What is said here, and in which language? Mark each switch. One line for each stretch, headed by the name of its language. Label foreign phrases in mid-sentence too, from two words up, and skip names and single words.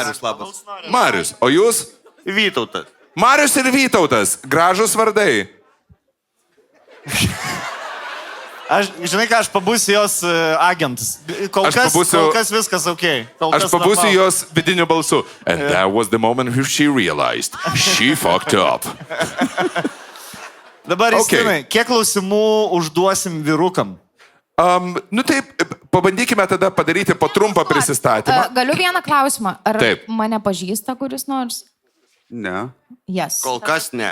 Lithuanian: Marius, labas. Marius. O jūs? Vytautas. Marius ir Vytautas. Gražus vardai. Žinai ką, aš pabūsiu jos agentas. Kol kas viskas ok. Aš pabūsiu jos vidiniu balsu.
English: And that was the moment when she realized she fucked up.
Lithuanian: Dabar, Okay. Justinai, kiek klausimų užduosim vyrukam? Nu taip, pabandykime tada padaryti po trumpą prisistatymą. Galiu vieną klausimą. Ar Taip. mane pažįsta kuris nors? Ne. Yes. Kol kas ne.